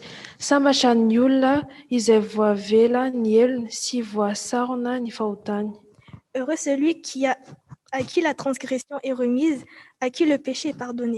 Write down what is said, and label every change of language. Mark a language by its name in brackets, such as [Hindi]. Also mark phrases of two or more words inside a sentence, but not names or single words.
[Malagasy] Sambatra ny olona izay voavela ny elony sy voasarona ny fahotany. [French] Heureux celui à qui la transgression est remise, à qui le péché est pardonné.